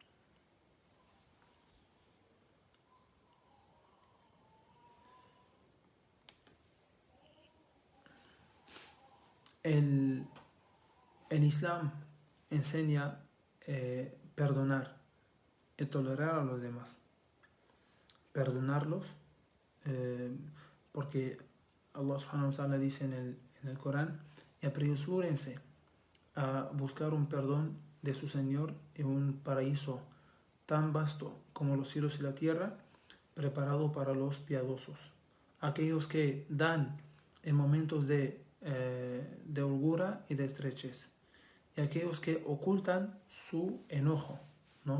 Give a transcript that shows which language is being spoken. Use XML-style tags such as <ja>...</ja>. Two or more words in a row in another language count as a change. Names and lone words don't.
<es>El Islam enseña perdonar y tolerar a los demás, perdonarlos, porque Allah</es> <ar>سبحانه وتعالى</ar> <es>dice en el Corán: y apresúrense a buscar un perdón de su Señor en un paraíso tan vasto como los cielos y la tierra, preparado para los piadosos, aquellos que dan en momentos de holgura y de estrechez, y aquellos que ocultan su enojo, ¿no?</es>